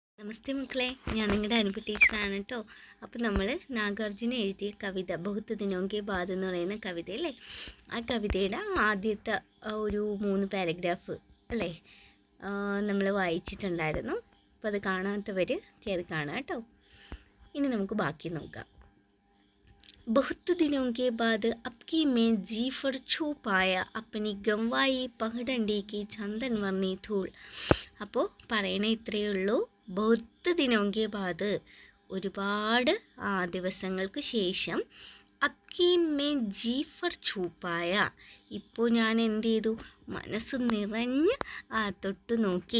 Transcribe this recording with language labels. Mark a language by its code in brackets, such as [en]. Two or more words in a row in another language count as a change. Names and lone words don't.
[ml] നമസ്തേ മക്കളെ, ഞാൻ നിങ്ങളുടെ അനുപ ടീച്ചറാണ് കേട്ടോ. അപ്പോൾ നമ്മൾ നാഗാർജുന എഴുതിയ കവിത ബഹുത്ത് ദിനോങ്കെ ബാദ് എന്ന് പറയുന്ന കവിത അല്ലേ, ആ കവിതയുടെ ആദ്യത്തെ ഒരു 3 പാരഗ്രാഫ് അല്ലേ നമ്മൾ വായിച്ചിട്ടുണ്ടായിരുന്നു. അപ്പോൾ അത് കാണാത്തവർ കയറി കാണാം കേട്ടോ. ഇനി നമുക്ക് ബാക്കി നോക്കാം. [hi] बहुत दिनों के बाद अबकी में जीफर छू पाया अपनी गंवाई पगडंडी की चंदन वर्णी धूल. [ml] അപ്പോൾ പറയണ ഇത്രയേ ഉള്ളൂ. [hi] बहुत दिनों के बाद [ml] ഒരുപാട് ദിവസങ്ങൾക്ക് ശേഷം [hi] अबकी में जीफर छूपाया [ml] ഇപ്പോൾ ഞാൻ എന്ത് ചെയ്തു, മനസ്സ് നിറഞ്ഞ് തൊട്ടു നോക്കി.